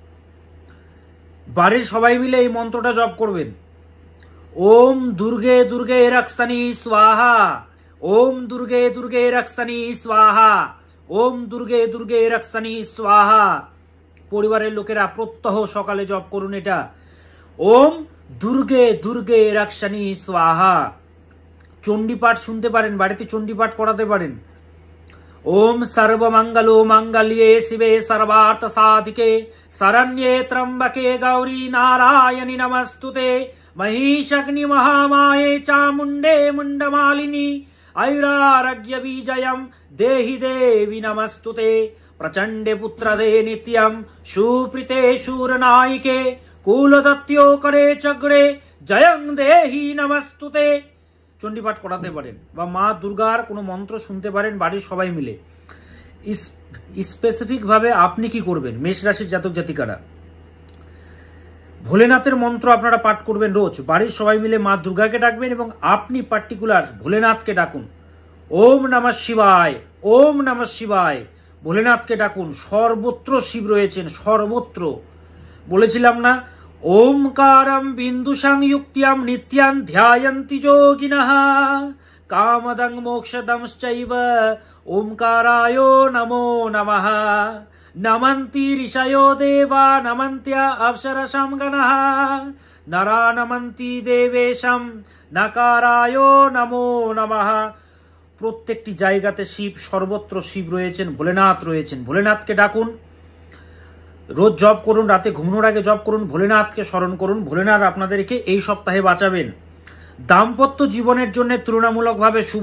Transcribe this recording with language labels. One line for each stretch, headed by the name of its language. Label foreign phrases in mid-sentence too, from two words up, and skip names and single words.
Bangla: বাড়ির সবাই মিলে এই মন্ত্রটা জপ করবেন,
Sanskrit: ওম দুর্গে দুর্গে রক্ষানি স্বাহা, ওম দুর্গে দুর্গে রক্ষানি স্বাহা, ওম দুর্গে দুর্গে রক্ষানি স্বাহা।
Bangla: পরিবারের লোকেরা প্রত্যহ সকালে জপ করুন এটা,
Sanskrit: ওম দুর্গে দুর্গে রক্ষানি স্বাহা।
Bangla: চণ্ডীপাঠ শুনতে পারেন, বাড়িতে চণ্ডীপাঠ করাতে পারেন।
Sanskrit: ওম সর্বমঙ্গলো মঙ্গল্যে শিবে সর্বার্থ সাধিকে শরণ্যে ত্র্যম্বকে গৌরী নারায়ণী নমস্তুতে মহিষগ্নি মহামায়ে চামুণ্ডে মুণ্ডমালিনী ऐरारोग्य विजयं देहि देवी नमस्तुते प्रचंडे पुत्रदे नित्यं सुप्रीते शूरनायिके कुलदत्यो करे चग्रे जयं देहि नमस्तुते।
Bangla: চণ্ডীপাঠ করাতে পারেন বা মা দুর্গার কোনো মন্ত্র শুনতে পারেন বাড়ির সবাই মিলে। স্পেসিফিক ভাবে আপনি কি করবেন মেষ রাশির জাতক জাতিকারা? ভোলেনাথের মন্ত্র আপনারা পাঠ করবেন রোজ, বাড়ির সবাই মিলে মা দুর্গাকে ডাকবেন এবং আপনি পার্টিকুলার ভোলেনাথকে ডাকুন।
Sanskrit: ওম নমঃ শিবায়, ওম নমঃ শিবায়,
Bangla: ভোলেনাথকে ডাকুন। সর্বত্র শিব রয়েছেন, সর্বত্র। বলেছিলাম না,
Sanskrit: ওমকারম বিন্দু সংযুক্তিয়াম নিত্যান ধ্যায়ন্তি যোগিনঃ কামদং মোক্ষদংশ্চৈব ওমকারায় নমো নমঃ। নমন্তি ঋষयो দেবা নমন্ত্য অপ্সরসম গণঃ নরা নমন্তি দেবেশম নকারায় নমো নমঃ।
Bangla: প্রত্যেকটি জায়গাতে শিব, সর্বত্র শিব রয়েছেন, ভোলেনাথ রয়েছেন। ভোলেনাথকে ডাকুন, রোজ জপ করুন, রাতে ঘুমানোর আগে জপ করুন, ভোলেনাথকে স্মরণ করুন। ভোলেনাথ আপনাদেরকে এই সপ্তাহে বাঁচাবেন। দাম্পত্য জীবনের জন্য তুলনামূলকভাবে শুভ।